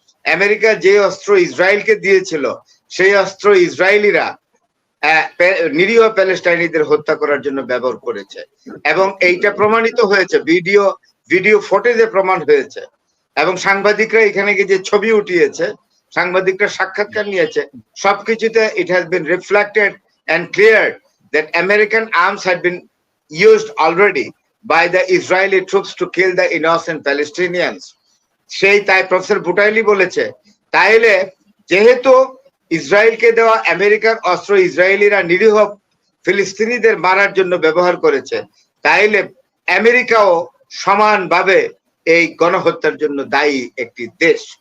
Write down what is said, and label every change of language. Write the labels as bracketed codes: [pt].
[bn] America যে অস্ত্র ইসরায়েলকে দিয়েছিল সেই অস্ত্র ইসরায়েলিরা নিরীহ প্যালেস্টাইনিদের হত্যা করার জন্য ব্যবহার করেছে এবং এইটা প্রমাণিত হয়েছে, ভিডিও ফুটেজে প্রমাণ হয়েছে। এবং সাংবাদিকরা এখানে গিয়ে যে ছবি উঠিয়েছে, সাংবাদিকরা সাক্ষাৎকার নিয়েছে, সবকিছুতে [en] It has been reflected and cleared that American arms had been used already by the Israeli troops to kill the innocent Palestinians. [bn] সেই তাই প্রফেসর বুটাইলি বলেছে, তাইলে যেহেতু ইসরায়েলকে দেওয়া আমেরিকার অস্ত্র ইসরায়েলিরা নিরীহ ফিলিস্তিনিদের মারার জন্য ব্যবহার করেছে, তাইলে আমেরিকাও সমানভাবে এই গণহত্যার জন্য দায়ী একটি দেশ।